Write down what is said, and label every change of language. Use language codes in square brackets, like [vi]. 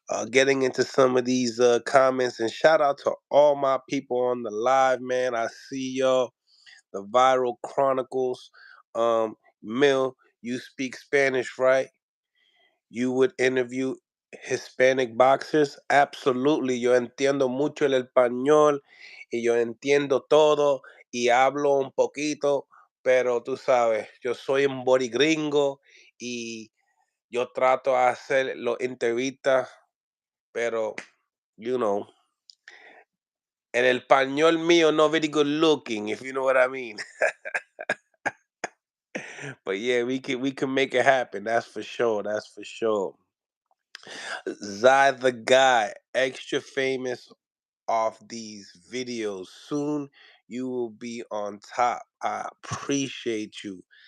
[en] Getting into some of these comments, and shout out to all my people on the live, man. I see y'all. The Viral Chronicles. Mill, you speak Spanish, right? You would interview Hispanic boxers? Absolutely. [es] Yo entiendo mucho el español y yo entiendo todo y hablo un poquito, pero tú sabes, yo soy un borigringo y yo trato de hacer los entrevistas, pero, [en] you know, [es] el español mío no [en] very good looking, if you know what I mean. But yeah, we can make it happen. That's for sure. That's for sure. Zai the guy, extra famous off these videos. Soon you will be on top. I appreciate you.